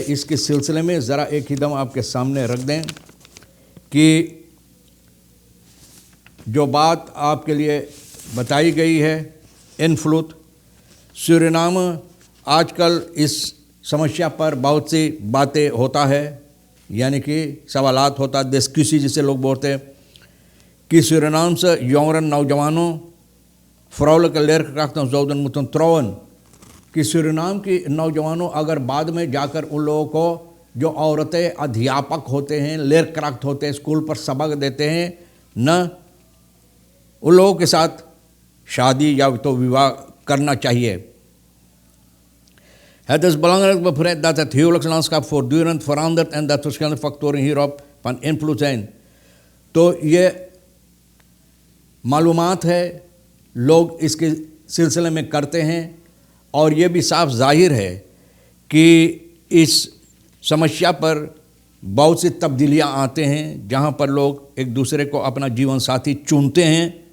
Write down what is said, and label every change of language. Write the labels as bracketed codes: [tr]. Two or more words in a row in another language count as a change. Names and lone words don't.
[hns] इसके सिलसिले में ज़रा एक ही दम आपके सामने रख दें कि जो बात आपके लिए बताई गई है, इन्फ्लुएंस सूरीनाम आजकल इस समस्या पर बहुत सी बातें होता है, यानी कि सवालात होता है, डिस्कसी जिसे लोग बोलते हैं कि सूरीनाम से यौरन नौजवानों [nl] vrouwelijke leerkrachten zouden moeten trouwen, [hns] कि सूरीनाम की नौजवानों अगर बाद में जाकर उन लोगों को जो औरतें अध्यापक होते हैं, लेरक्राफ्ट होते हैं, स्कूल पर सबक देते हैं, न उन लोगों के साथ शादी या तो विवाह करना चाहिए। [nl] Het is belangrijk begrijpen dat het huwelijkslandschap voortdurend verandert en dat verschillende factoren hierop van invloed zijn। [hns] तो ये मालूमात है, लोग इसके सिलसिले में करते हैं, और ये भी साफ जाहिर है कि इस समस्या पर बहुत सी तब्दीलियां आते हैं, जहां पर लोग एक दूसरे को अपना जीवन साथी चुनते हैं।